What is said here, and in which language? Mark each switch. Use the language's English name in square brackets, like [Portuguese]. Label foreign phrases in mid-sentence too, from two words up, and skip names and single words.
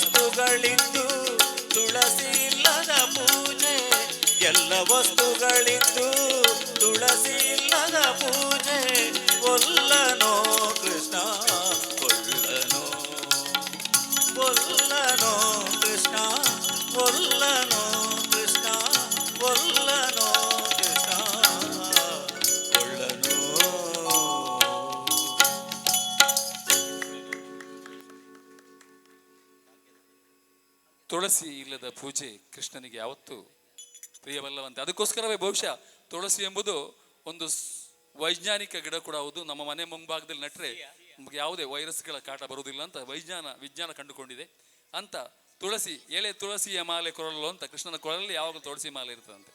[Kannada] ವಸ್ತುಗಳಿದ್ದು ತುಳಸಿ ಇಲ್ಲದ ಪೂಜೆ, ಎಲ್ಲ ವಸ್ತುಗಳಿದ್ದು ತುಳಸಿ ಇಲ್ಲದ ಪೂಜೆ, ಒಲ್ಲನೋ ಕೃಷ್ಣ ಒಲ್ಲನೋ, ಒಲ್ಲನೋ ಕೃಷ್ಣ ಒಲ್ಲನೋ ಕೃಷ್ಣ ಒಲ್ಲನೋ ಕೃಷ್ಣ ಒಲ್ಲನೋ. ತುಳಸಿ ಇಲ್ಲದ ಪೂಜೆ ಕೃಷ್ಣನಿಗೆ ಯಾವತ್ತೂ ಪ್ರಿಯವಲ್ಲವಂತೆ. ಅದಕ್ಕೋಸ್ಕರವೇ ಬಹುಶಃ ತುಳಸಿ ಎಂಬುದು ಒಂದು ವೈಜ್ಞಾನಿಕ ಗಿಡ ಕೂಡ ಹೌದು. ನಮ್ಮ ಮನೆ ಮುಂಭಾಗದಲ್ಲಿ ನಟ್ರೆ ನಮಗೆ ಯಾವುದೇ ವೈರಸ್ಗಳ ಕಾಟ ಬರುವುದಿಲ್ಲ ಅಂತ ವಿಜ್ಞಾನ ಕಂಡುಕೊಂಡಿದೆ. ಅಂತ ತುಳಸಿ ಎಲೆ ತುಳಸಿಯ ಮಾಲೆ ಕೊರಲು ಅಂತ ಕೃಷ್ಣನ ಕೊರಲಲ್ಲಿ ಯಾವಾಗಲೂ ತುಳಸಿ ಮಾಲೆ ಇರ್ತದಂತೆ.